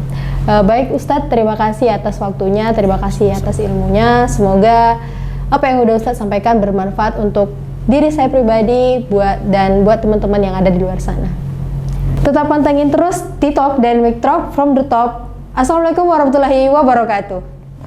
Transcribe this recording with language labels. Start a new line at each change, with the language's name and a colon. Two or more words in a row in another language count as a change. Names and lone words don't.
Indonesian: Baik Ustadz, terima kasih atas waktunya, terima kasih atas ilmunya. Semoga apa yang udah Ustadz sampaikan bermanfaat untuk diri saya pribadi dan buat teman-teman yang ada di luar sana. Tetap pantengin terus TikTok dan Dynamic Talk from the Top.
Arabic: السلام عليكم ورحمة الله وبركاته.